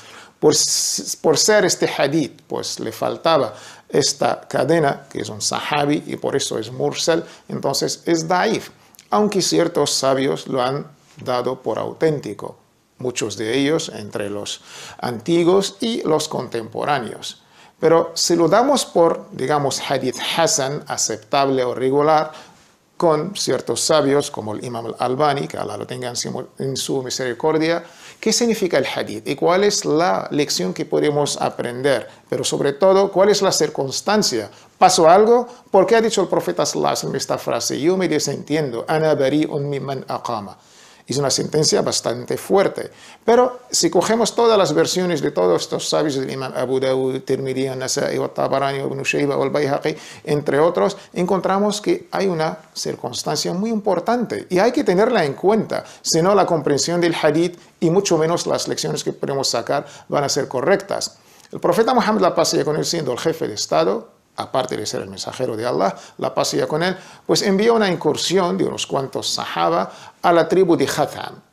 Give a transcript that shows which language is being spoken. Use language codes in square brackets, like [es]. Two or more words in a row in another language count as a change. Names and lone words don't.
[es] Por ser este hadith, pues le faltaba esta cadena, que es un sahabi, y por eso es mursal, entonces es daif, aunque ciertos sabios lo han dado por auténtico, muchos de ellos entre los antiguos y los contemporáneos. Pero si lo damos por, digamos, [ar] حديث حسن, [es] aceptable o regular, con ciertos sabios como el imam al-Albani, que Allah lo tenga en su misericordia, ¿qué significa el hadith? ¿Y cuál es la lección que podemos aprender? Pero sobre todo, ¿cuál es la circunstancia? ¿Pasó algo? ¿Por qué ha dicho el profeta [ar] صلى الله عليه وسلم [es] esta frase? Yo me desentiendo, [ar] أنا بريء ممن أقام. [es] Es una sentencia bastante fuerte. Pero si cogemos todas las versiones de todos estos sabios del imam Abu Dawud, Tirmidhi, Nasa'i, Tabarani, Ibn Shayba, al-Bayhaqi, entre otros, encontramos que hay una circunstancia muy importante y hay que tenerla en cuenta, si no la comprensión del hadith y mucho menos las lecciones que podemos sacar van a ser correctas. El profeta Muhammad, la paz sea con él, siendo el jefe de Estado, aparte de ser el mensajero de Allah, la paz sea con él, pues envió una incursión de unos cuantos sahaba a la tribu de Hatham.